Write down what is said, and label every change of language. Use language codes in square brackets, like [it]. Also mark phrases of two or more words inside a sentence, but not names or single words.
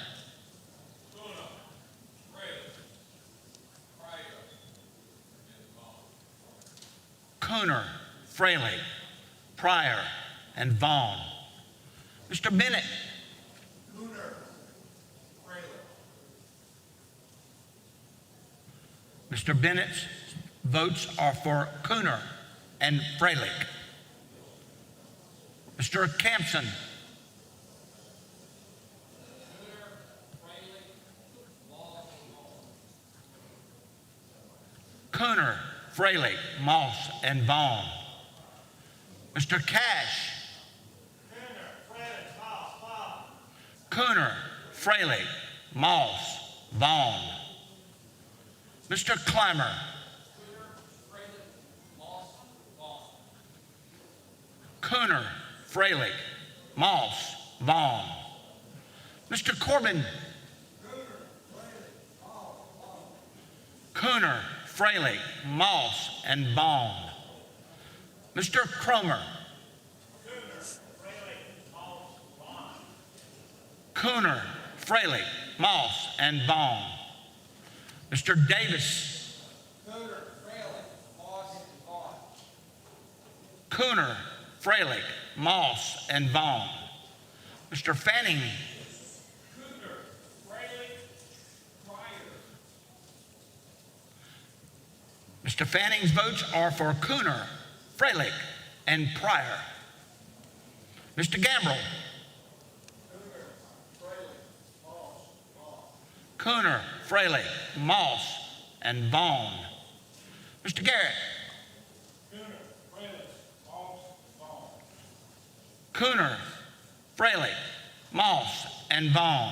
[en] Cooner, Freilich, Pryor, and Vaughn. Mr. Bennett. Mr. Bennett's votes are for Cooner and Freilich. Mr. Campson. Cooner, Freilich, Moss, and Vaughn. Mr. Cash. Cooner, Freilich, Moss, Vaughn. Mr. Clymer. Cooner, Freilich, Moss, Vaughn. Mr. Corbin. Cooner, Freilich, Moss, and Vaughn. Mr. Cromer. Cooner, Freilich, Moss, and Vaughn. Mr. Davis. Cooner, Freilich, Moss, and Vaughn. Mr. Fanning. Mr. Fanning's votes are for Cooner, Freilich, and Pryor. Mr. Gambrell. Cooner, Freilich, Moss, and Vaughn. Mr. Garrett. Cooner, Freilich, Moss, and Vaughn.